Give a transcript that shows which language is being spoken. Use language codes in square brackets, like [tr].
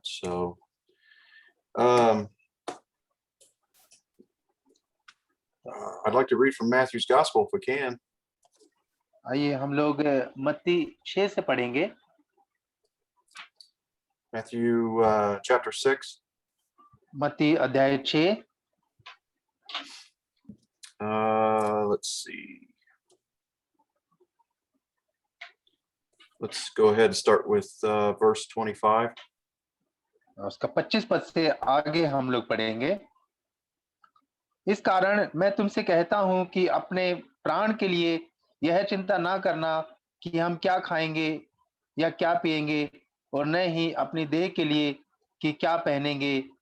[en] So I'd like to read from Matthew's Gospel if we can. [hi] आइए हम लोग मत्ती 6 से पढ़ेंगे। [en] Matthew chapter 6. [hi] मत्ती अध्याय 6। [en] Let's see. Let's go ahead and start with verse 25. [hi] उसका 25 पद से आगे हम लोग पढ़ेंगे। इस कारण मैं तुमसे कहता हूं कि अपने प्राण के लिए यह चिंता ना करना कि हम क्या खाएंगे या क्या पिएंगे, और न ही अपनी देह के लिए कि क्या पहनेंगे।